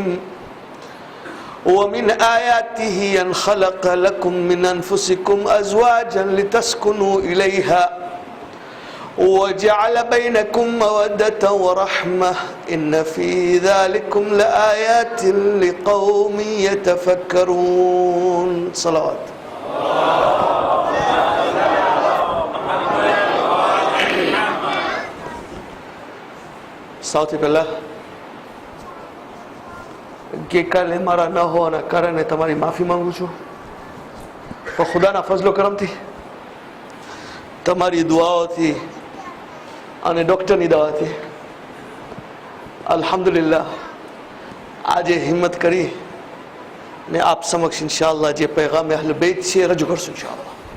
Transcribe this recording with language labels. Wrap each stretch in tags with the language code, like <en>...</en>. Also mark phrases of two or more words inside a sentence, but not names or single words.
<ar>ومن آياته أن خلق لكم من أنفسكم أزواجا لتسكنوا إليها وجعل بينكم مودة ورحمة إن في ذلكم لآيات لقوم يتفكرون. صلوات.</ar> <gu>સૌથી પહેલા ગઈકાલે મારા ન હોવાના કારણે તમારી માફી માંગુ છું. તો ખુદાના ફઝલો કરમથી, તમારી દુઆઓથી અને ડૉક્ટરની દવાથી અલ્હમ્દુલિલ્લાહ આજે હિંમત કરી ને આપ સમક્ષ ઇન્શાઅલ્લાહ જે પૈગામ</gu> <ar>أهل البيت</ar> <gu>છે રજૂ કરશું ઇન્શાઅલ્લાહ.</gu>